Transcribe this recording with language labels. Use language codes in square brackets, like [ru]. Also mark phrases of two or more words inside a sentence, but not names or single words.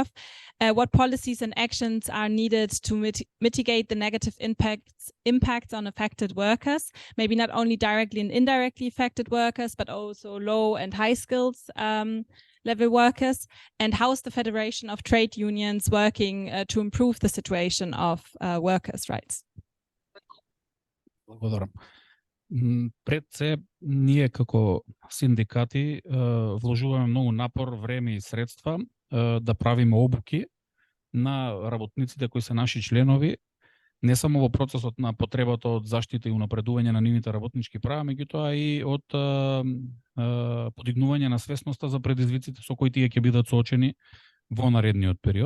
[en] What policies and actions are needed to mitigate the negative impacts on affected workers, maybe not only directly and indirectly affected workers, but also low and high skills level workers? And how is the Federation of Trade Unions working to improve the situation of workers' rights? [mk] Благодарам. Пред се, ние како синдикати вложуваме многу напор, време и средства да правиме обуки на работниците кои се наши членови, не само во процесот на потребата од заштита и унапредување на нивните работнички права, меѓутоа и од подигнување на свесноста за предизвиците со кои тие ќе бидат соочени во наредниот период.